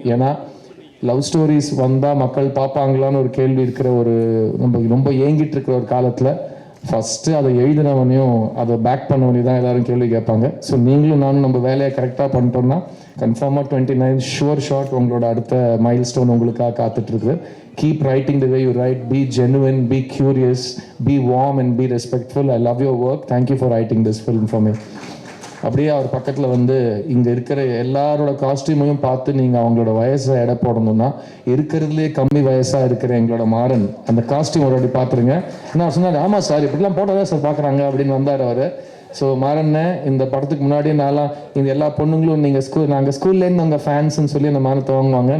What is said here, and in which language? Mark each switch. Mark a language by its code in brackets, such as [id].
[ta] ஏன்னா love stories வந்தால் மக்கள் பார்ப்பாங்களான்னு ஒரு கேள்வி இருக்கிற ஒரு ரொம்ப ஏங்கிட்டு இருக்கிற ஒரு காலத்தில் ஃபஸ்ட்டு அதை எழுதினவனையும் அதை பேக் பண்ணவனையும் தான் எல்லோரும் கேள்வி கேட்பாங்க. ஸோ நீங்களும் நானும் நம்ம வேலையை கரெக்டாக பண்ணிட்டோம்னா கன்ஃபார்மாக 29 ஷுவர் ஷாட் உங்களோட அடுத்த மைல் ஸ்டோன் உங்களுக்காக காத்துட்ருக்கு. [en] Keep writing the way you write. Be genuine, be curious, be warm and be respectful. I love your work. Thank you for writing this film for me. [ta] அப்படியே அவர் பக்கத்தில் வந்து இங்கே இருக்கிற எல்லாரோட காஸ்டியூமையும் பார்த்து நீங்கள் அவங்களோட வயசை எடை போடணும்னா இருக்கிறதுலே கம்மி வயசாக இருக்கிற எங்களோட மாறன் அந்த காஸ்டியூம் ஒரு பார்த்துருங்க. என்ன சொன்னார், ஆமாம் சார் இப்படிலாம் போட்டதான் சார் பார்க்குறாங்க அப்படின்னு வந்தார் அவர். ஸோ மாறண்ணே, இந்த படத்துக்கு முன்னாடியே நான்லாம் இந்த எல்லா பொண்ணுங்களும் நாங்கள் ஸ்கூல்லேருந்து உங்கள் ஃபேன்ஸ்ன்னு சொல்லி அந்த மாறத்தை வாங்குவாங்க.